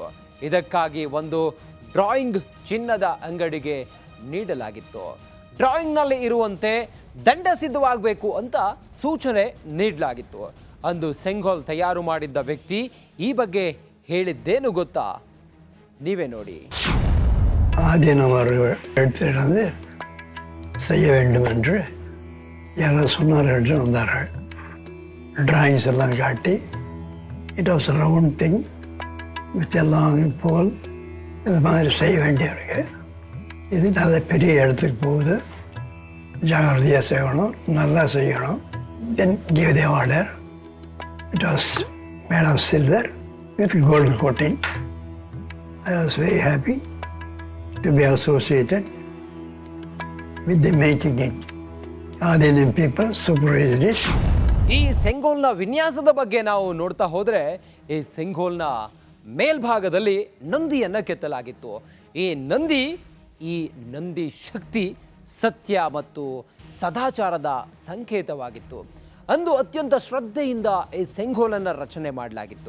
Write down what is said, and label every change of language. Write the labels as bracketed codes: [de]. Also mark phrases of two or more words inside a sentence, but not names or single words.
[kn] ಇದಕ್ಕಾಗಿ ಒಂದು ಡ್ರಾಯಿಂಗ್ ಚಿನ್ನದ ಅಂಗಡಿಗೆ ನೀಡಲಾಗಿತ್ತು. ಡ್ರಾಯಿಂಗ್ನಲ್ಲಿ ಇರುವಂತೆ ದಂಡ ಸಿದ್ಧವಾಗಬೇಕು ಅಂತ ಸೂಚನೆ ನೀಡಲಾಗಿತ್ತು. ಅಂದು ಸೆಂಗೋಲ್ ತಯಾರು ಮಾಡಿದ್ದ ವ್ಯಕ್ತಿ ಈ ಬಗ್ಗೆ ಹೇಳಿದ್ದೇನು ಗೊತ್ತಾ? ನೀವೇ ನೋಡಿ. [ta] ஆதீனம் எடுத்துகிட்டு வந்து செய்ய வேண்டும் என்று யாரோ சொன்னார்கள் என்று வந்தார்கள். டிராயிங்ஸ் எல்லாம் காட்டி [en] it was round thing with [ta] எல்லாம் போல் இது மாதிரி செய்ய வேண்டியிருக்கு. இது நல்ல பெரிய இடத்துக்கு போகுது, ஜாகிரதையாக செய்யணும், நல்லா செய்யணும். [en] then give the order. it was made of silver with gold coating. I was very happy to be associated with the making it. Adinam people supervised it. [kn] ಈ ಸೆಂಗೋಲ್ನ ವಿನ್ಯಾಸದ ಬಗ್ಗೆ ನಾವು ನೋಡ್ತಾ ಹೋದರೆ ಈ ಸೆಂಗೋಲ್ನ ಮೇಲ್ಭಾಗದಲ್ಲಿ ನಂದಿಯನ್ನು ಕೆತ್ತಲಾಗಿತ್ತು. ಈ ನಂದಿ ಶಕ್ತಿ, ಸತ್ಯ ಮತ್ತು ಸದಾಚಾರದ ಸಂಕೇತವಾಗಿತ್ತು. ಅಂದು ಅತ್ಯಂತ ಶ್ರದ್ಧೆಯಿಂದ ಈ ಸೆಂಗೋಲನ್ನು ರಚನೆ ಮಾಡಲಾಗಿತ್ತು.